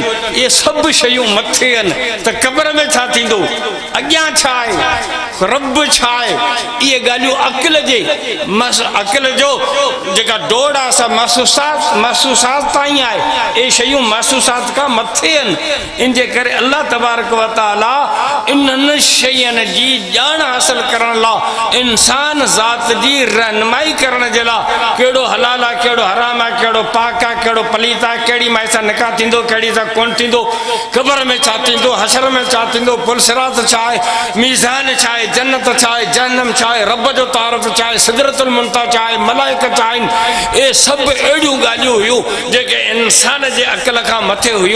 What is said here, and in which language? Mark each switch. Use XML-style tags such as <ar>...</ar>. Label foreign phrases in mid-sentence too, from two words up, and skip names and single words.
<sd>इहे सभु शयूं मथे आहिनि त क़ब्र में छा थींदो, अॻियां छा आहे, रब छा आहे, इहे ॻाल्हियूं अकल जे अकल जो जेका दौड़ आहे सा महसूसात ताईं आहे। इहे शयूं महसूसात खां मथे आहिनि। इन जे करे</sd> <ar>الله تبارك وتعالى</ar> <sd>इन्हनि शयुनि जी ॼाण हासिल करण लाइ इंसान ज़ात जी रहनुमाई करण जे लाइ कहिड़ो हलाल आहे, कहिड़ो हराम आहे, कहिड़ो पाक आहे, कहिड़ो पलीत आहे, कहिड़ी माई सां निकाह थींदो, कहिड़ी सां कोन थींदो, क़ब्र में छा थींदो, हशर में छा थींदो, पुलसिरात छा आहे, मीज़ान छा आहे, जन्नत छा आहे, जहन्नम छा आहे, रब जो तारफ़ छा आहे, सिदरतुल मुंतहा छा आहे, मलाइका छा आहिनि, इहे सभु अहिड़ियूं ॻाल्हियूं हुयूं जेके इंसान जे अक़ल खां मथे हुयूं।</sd>